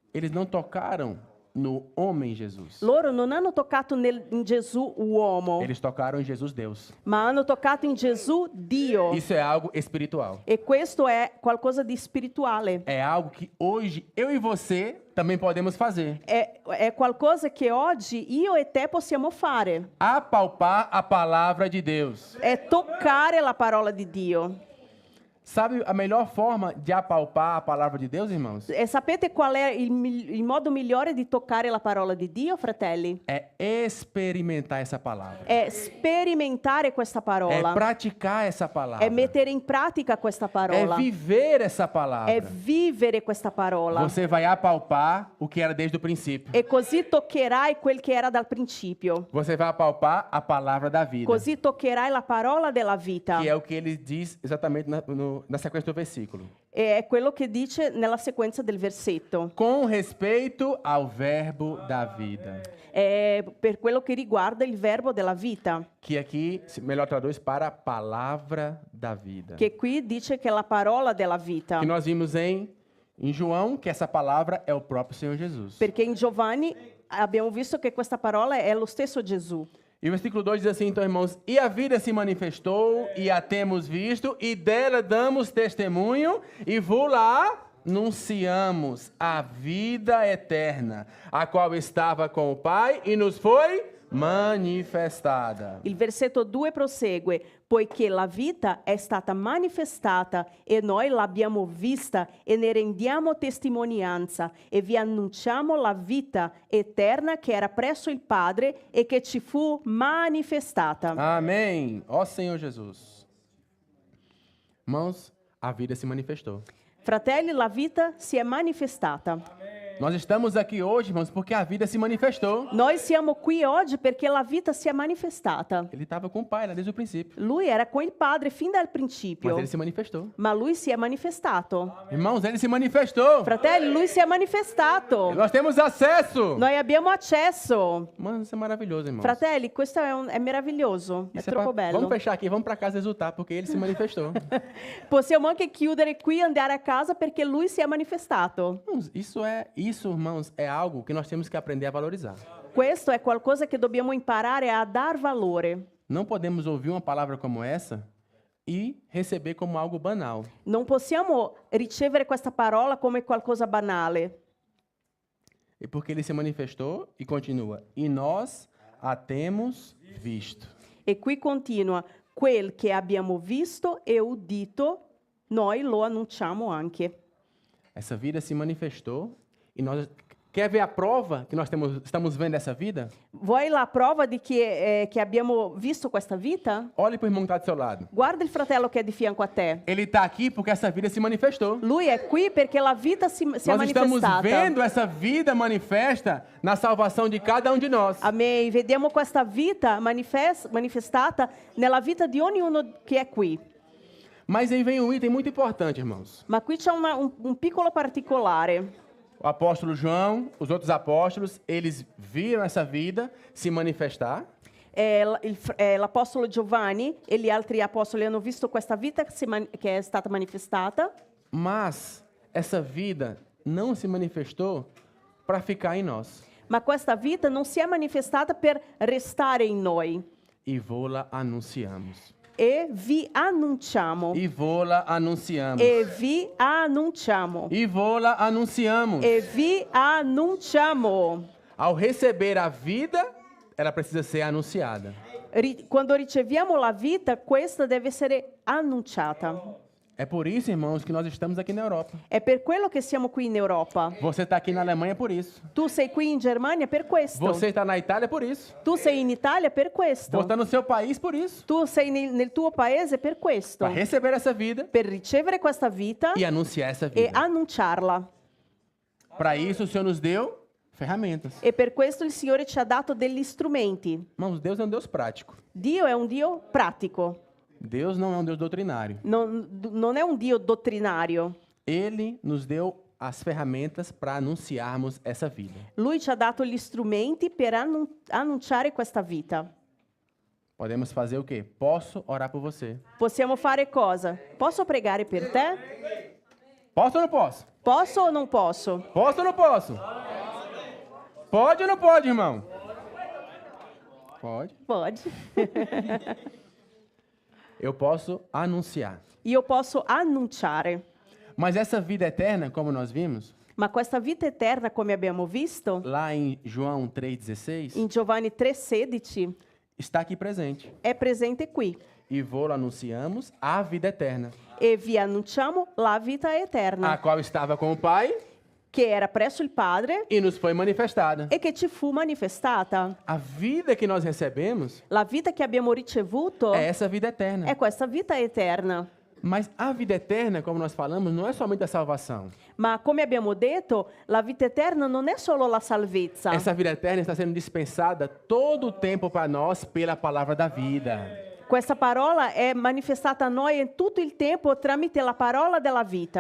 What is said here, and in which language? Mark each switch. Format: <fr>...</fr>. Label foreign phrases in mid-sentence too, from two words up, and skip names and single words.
<pt>Eles não tocaram no homem Jesus.</pt> <it>Loro non hanno toccato in Gesù uomo,</it> <pt>Eles tocaram em Jesus Deus.</pt> <it>ma hanno toccato in Gesù Dio.</it> <pt>Isso é algo espiritual.</pt> <it>E questo è qualcosa di spirituale.</it> <pt>É algo que hoje eu e você também podemos fazer.</pt> <it>È qualcosa che oggi io e te possiamo fare.</it> <pt>Apalpar a palavra de Deus.</pt> <it>È toccare la parola di Dio.</it> <pt>Sabe a melhor forma de apalpar a palavra de Deus, irmãos?</pt> <it>E sapete qual è il modo migliore di toccare la parola di Dio, fratelli?</it> <pt>É experimentar essa palavra.</pt> <it>È sperimentare questa</it> <pt>É</pt> <it>parola.</it> <pt>praticar essa palavra.</pt> <it>È mettere in pratica questa</it> <pt>É</pt> <it>parola.</it> <pt>viver essa palavra.</pt> <it>È vivere questa parola.</it> <pt>Você vai apalpar o que era desde o princípio.</pt> <it>E così toccherai quel che era dal principio.</it> <pt>Você vai apalpar a palavra da vida.</pt> <it>Così toccherai la parola della vita.</it> <pt>Que é o que ele diz exatamente na sequência do versículo.</pt> <it>E è quello che dice nella sequenza del versetto.</it> <pt>Com respeito ao verbo da vida.</pt> <it>È per quello che riguarda il verbo della vita.</it> <pt>Que aqui, melhor traduz para palavra da vida.</pt> <it>Che qui dice che è la parola della vita.</it> <pt>Que nós vimos em João que essa palavra é o próprio Senhor Jesus.</pt> <it>Perché in Giovanni abbiamo visto che questa parola è lo stesso Gesù.</it> <pt>E o versículo 2 diz assim, então, irmãos, e a vida se manifestou, e a temos visto, e dela damos testemunho, e vô-la anunciamos a vida eterna, a qual estava com o Pai, e nos foi manifestada.</pt> <it>Il versetto 2 prosegue, poiché la vita è stata manifestata e noi l'abbiamo vista e ne rendiamo testimonianza e vi annunciamo la vita eterna che era presso il Padre e che ci fu manifestata.</it> <pt>Amém. Ó Senhor Jesus. Irmãos, a vida se manifestou.</pt> <it>Fratelli, la vita si è manifestata.</it> <pt>Nós estamos aqui hoje, irmãos, porque a vida se manifestou.</pt> <it>Noi siamo qui oggi perché la vita si è manifestata.</it> <pt>Ele estava com o Pai lá desde o princípio,</pt> <it>Lui era con il Padre fin dal</it> <pt>mas</pt> <it>principio,</it> <pt>ele se manifestou.</pt> <it>ma lui si è manifestato.</it> <pt>Irmãos, ele se manifestou.</pt> <it>Fratelli, lui si è manifestato.</it> <pt>Nós temos acesso.</pt> <it>Noi abbiamo accesso.</it> <pt>Mano, isso é maravilhoso, irmãos.</pt> <it>Fratelli, questo è meraviglioso, è</it> <pt>Isso é</pt> <it>troppo pra- bello.</it> <pt>Vamos fechar aqui, vamos para casa exultar, porque ele se manifestou.</pt> <it>Possiamo anche chiudere qui e andare a casa perché lui si è manifestato.</it> <pt>Irmãos, isso, irmãos, é algo que nós temos que aprender a valorizar.</pt> <it>Questo è qualcosa che dobbiamo imparare a dar valore.</it> <pt>Não podemos ouvir uma palavra como essa e receber como algo banal.</pt> <it>Non possiamo ricevere questa parola come qualcosa banale.</it> <pt>E porque ele se manifestou e continua. E nós a temos visto.</pt> <it>E qui continua, quel che abbiamo visto e udito, noi lo annunciamo anche.</it> <pt>Essa vida se manifestou e nós... Quer ver a prova que nós estamos vendo essa vida?</pt> <it>Vuoi la prova di che abbiamo visto questa vita?</it> <pt>Olhe para o irmão que está do seu lado.</pt> <it>Guarda il fratello che è di fianco a te.</it> <pt>Ele está aqui porque essa vida se manifestou.</pt> <it>Lui è qui perché la vita si è</it> <pt>Nós estamos</pt> <it>manifestata.</it> <pt>vendo essa vida manifesta na salvação de cada um de nós. Amém.</pt> <it>Vediamo questa vita manifestata nella vita di ognuno che è qui.</it> <pt>Mas aí vem um item muito importante, irmãos.</pt> <it>Ma qui c'è un piccolo particolare.</it> <pt>O apóstolo João, os outros apóstolos, eles viram essa vida se manifestar.</pt> <it>L'apostolo Giovanni e gli altri apostoli hanno visto questa vita che è stata manifestata.</it> <pt>Mas essa vida não se manifestou para ficar em nós.</pt> <it>Ma questa vita non si è manifestata per restare in noi.</it> <pt>E vô-la anunciamos.</pt> <it>E vi annunciamo.</it> <pt>E vô-la anunciamos.</pt> <it>E vi annunciamo.</it> <pt>E vô-la anunciamos.</pt> <it>E vi annunciamo.</it> <pt>Ao receber a vida, ela precisa ser anunciada.</pt> <it>Quando riceviamo la vita, questa deve essere annunciata.</it> <pt>É por isso, irmãos, que nós estamos aqui na Europa.</pt> <it>È per quello che siamo qui in Europa.</it> <pt>Você está aqui na Alemanha por isso.</pt> <it>Tu sei qui in Germania per questo.</it> <pt>Você está na Itália por isso.</pt> <it>Tu sei in Italia per questo.</it> <pt>Você está no seu país por isso.</pt> <it>Tu sei nel tuo paese per questo.</it> <pt>Para receber essa vida</pt> <it>Per ricevere questa vita</it> <pt>e anunciar essa</pt> <it>e</it> <pt>vida.</pt> <it>annunciarla.</it> <pt>Para isso, o Senhor nos deu ferramentas.</pt> <it>E per questo il Signore ci ha dato degli strumenti.</it> <pt>Irmãos, Deus é um Deus prático.</pt> <it>Dio è un Dio pratico.</it> <pt>Deus não é um Deus doutrinário.</pt> <it>Non è un Dio dottrinario.</it> <pt>Ele nos deu as ferramentas para anunciarmos essa vida.</pt> <it>Lui ci ha dato gli strumenti per annunciare questa vita.</it> <pt>Podemos fazer o quê? Posso orar por você.</pt> <it>Possiamo fare cosa? Posso pregare per te?</it> <pt>Posso ou não posso?</pt> <it>Posso o non posso?</it> <pt>Posso ou não posso? Pode ou não pode, irmão? Pode. Pode. Eu posso anunciar. E eu posso annunciare. Mas essa vida eterna, como nós vimos,</pt> <it>Ma questa vita eterna, come abbiamo visto,</it> <pt>lá em João 3,16,</pt> <it>in Giovanni 3,16,</it> <pt>está aqui presente.</pt> <it>è presente qui.</it> <pt>E vou anunciamos a vida eterna,</pt> <it>E vi annunciamo la vita eterna,</it> <pt>a qual estava com o Pai</pt> <it>che era presso il Padre</it> <pt>e nos foi manifestada.</pt> <it>e che ci fu manifestata.</it> <pt>A vida que nós recebemos</pt> <it>La vita che abbiamo ricevuto</it> <pt>é essa vida eterna.</pt> <it>è questa vita eterna.</it> <pt>Mas a vida eterna, como nós falamos, não é somente a salvação.</pt> <it>Ma come abbiamo detto, la vita eterna non è solo la salvezza.</it> <pt>Essa vida eterna está sendo dispensada todo o tempo para nós pela palavra da vida.</pt> <it>Questa parola è manifestata a noi in tutto il tempo tramite la parola della vita.</it>